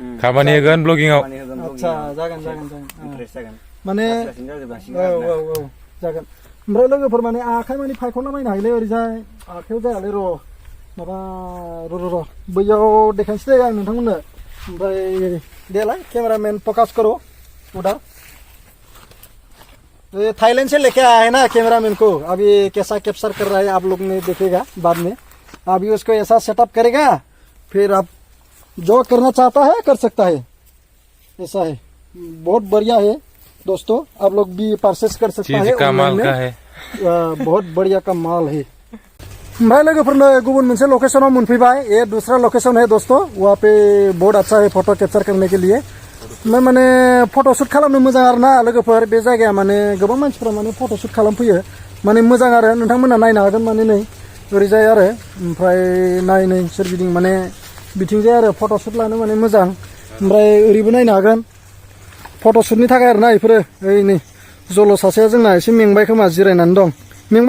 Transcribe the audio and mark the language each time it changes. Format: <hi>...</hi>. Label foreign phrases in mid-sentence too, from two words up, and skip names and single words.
<brx>खामानि होगोन ब्लगिंआव आदसा जागोन माने औ जागोन ओमफ्राय लोगोफोर माने आखाइ माने फायखनला बायनो हायोलै ओरैजाय आखाइयाव जायालै र' माबा र' बैयाव देखायनोसै दे आं नोंथांमोननो ओमफ्राय देलाय</brx> <hi>कैमरामैन फोकस करो उधर थाईलैंड से लेके आया है ना कैमरामैन को अभी कैसा कैप्चर कर रहा है आप लोग ने देखेगा बाद में अभी उसको ऐसा सेटअप करेगा फिर आप जो करना चाहता है कर सकता है ऐसा है बहुत बढ़िया है दोस्तों आप लोग भी परचेस कर सकता है कमाल का है बहुत बढ़िया का माल है</hi> <brx>ओमफ्राय लोगोफोरनो गुबुन मोनसे लकेशनाव मोनफैबाय</brx> <hi>ये दूसरा लोकेशन है दोस्तों वहाँ पे बहुत अच्छा है फोटो कैप्चर करने के लिए</hi> <brx>ओमफ्राय माने फट'शुट खालामनो मोजां आरो ना लोगोफोर बे जायगाया माने गोबां मानसिफ्रा माने फट'शुट खालामफैयो माने मोजां आरो नोंथांमोना नायनो हागोन माने नै ओरैजाय आरो ओमफ्राय नै सोरगिदिं माने बिथिंजाय आरो फट'शुट लानो माने मोजां ओमफ्राय ओरैबो नायनो हागोन फट'शुटनि थाखाय आरो ना बेफोरो ओइ नै जल' सासेया जोंना एसे मेंबाय खोमा जिरायनानै दं मेंबाय</brx>